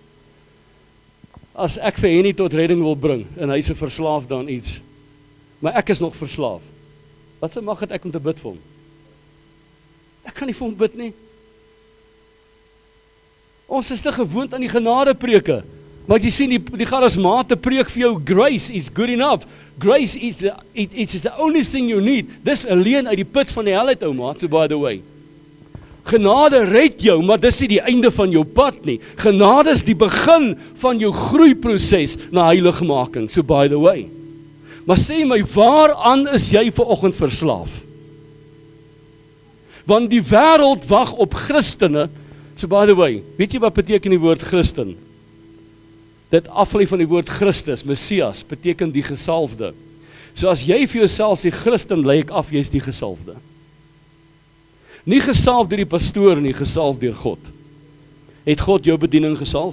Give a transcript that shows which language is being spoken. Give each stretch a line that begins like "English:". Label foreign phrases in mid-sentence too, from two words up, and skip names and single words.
Afrikaans: As ek vir Henny tot redding wil bring, en hy is 'n verslaafd aan iets, maar ek is nog verslaaf, wat se mag het ek om te bid vir hom? Ek kan nie vir hom bid nie. Ons is te gewoond aan die genadepreke. Maar jy sien, die charismate preek vir jou,
English: grace is good enough. Grace is the only thing you need.
Afrikaans: Dis alleen uit die put van die hel uit, ou maat,
English: so by the way.
Afrikaans: Genade red jou, maar dis nie die einde van jou pad nie. Genade is die begin van jou groeiproses na heiligmaking,
English: so by the way.
Afrikaans: Maar sê my, waaraan is jy vanoggend verslaaf? Want die wêreld wag op Christene,
English: so by the way,
Afrikaans: weet jy wat beteken die woord Christen? Dit aflei van die woord Christus, Messias, beteken die gesalfde. So as jy vir jouself sê Christen, lei ek af, jy is die gesalfde. Nie gesalf deur die pastoor nie, gesalf deur God. Het God jou bediening gesalf?